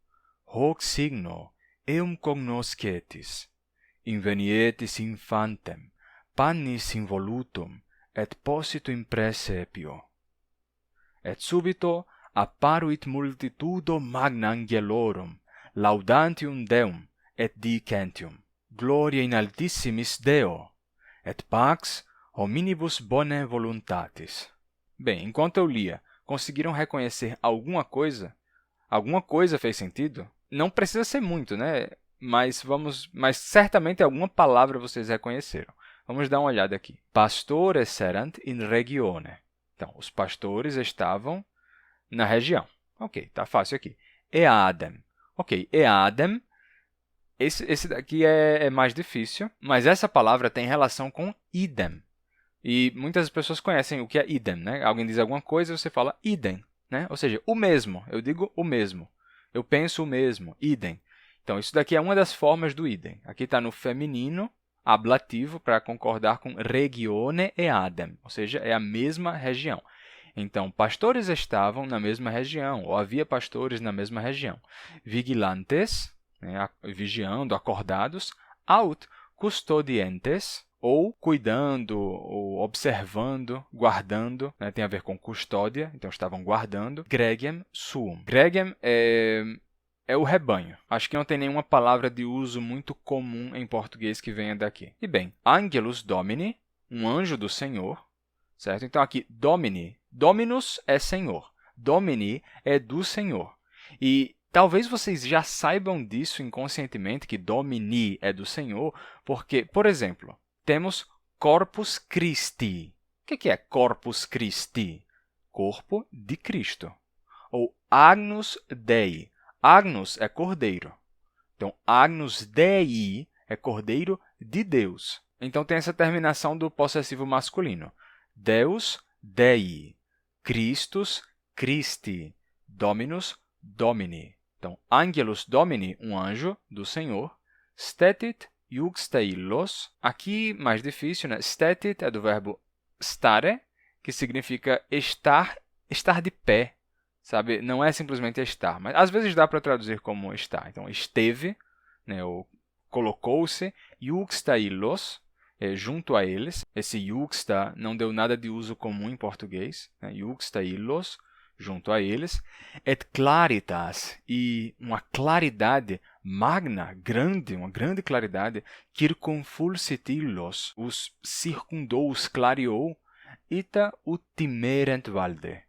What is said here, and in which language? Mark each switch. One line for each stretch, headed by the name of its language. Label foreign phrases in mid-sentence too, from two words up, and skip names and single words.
Latin: Hoc signo eum cognoscetis, invenietis infantem, pannis involutum, et posito in praesepio. Et subito apparuit multitudo magna angelorum, laudantium Deum, et dicentium, gloria in altissimis Deo, et pax hominibus bonae voluntatis.
Portuguese: Bem, enquanto eu lia, conseguiram reconhecer alguma coisa? Alguma coisa fez sentido? Não precisa ser muito, né? Mas certamente alguma palavra vocês reconheceram. Vamos dar uma olhada aqui.
Latin: Pastores erant in regione.
Portuguese: Então, os pastores estavam na região. Ok, tá fácil aqui. Eadem. Ok, eadem. Esse daqui é mais difícil, mas essa palavra tem relação com idem. E muitas pessoas conhecem o que é idem, né? Alguém diz alguma coisa e você fala idem, né? Ou seja, o mesmo. Eu digo o mesmo. Eu penso o mesmo, idem. Então, isso daqui é uma das formas do idem. Aqui está no feminino, ablativo, para concordar com
Latin: regione eadem,
Portuguese: ou seja, é a mesma região. Então, pastores estavam na mesma região, ou havia pastores na mesma região. Vigilantes, né, vigiando, acordados,
Latin: aut custodientes,
Portuguese: ou cuidando, ou observando, guardando, né, tem a ver com custódia, então estavam guardando.
Latin: Gregem suum.
Portuguese: Gregem é o rebanho. Acho que não tem nenhuma palavra de uso muito comum em português que venha daqui. E bem,
Latin: Angelus Domini,
Portuguese: um anjo do Senhor, certo? Então aqui, Domini, Dominus é Senhor, Domini é do Senhor. E talvez vocês já saibam disso inconscientemente, que Domini é do Senhor, porque, por exemplo, temos
Latin: Corpus Christi.
Portuguese: O que é
Latin: Corpus Christi?
Portuguese: Corpo de Cristo. Ou
Latin: Agnus Dei.
Portuguese: Agnus é cordeiro. Então,
Latin: Agnus Dei
Portuguese: é cordeiro de Deus. Então, tem essa terminação do possessivo masculino.
Latin: Deus, Dei. Christus, Christi. Dominus, Domini.
Portuguese: Então,
Latin: Angelus Domini,
Portuguese: um anjo do Senhor.
Latin: Stetit iuxta illos.
Portuguese: Aqui, mais difícil, né? Stetit é do verbo stare, que significa estar de pé. Sabe? Não é simplesmente estar, mas às vezes dá para traduzir como estar. Então, esteve, né, ou colocou-se,
Latin: iuxta illos,
Portuguese: junto a eles. Esse iuxta não deu nada de uso comum em português. Né?
Latin: Iuxta illos,
Portuguese: junto a eles.
Latin: Et claritas,
Portuguese: e uma claridade magna, grande, uma grande claridade,
Latin: circumfulsit illos,
Portuguese: os circundou, os clareou,
Latin: ita ut timerent valde.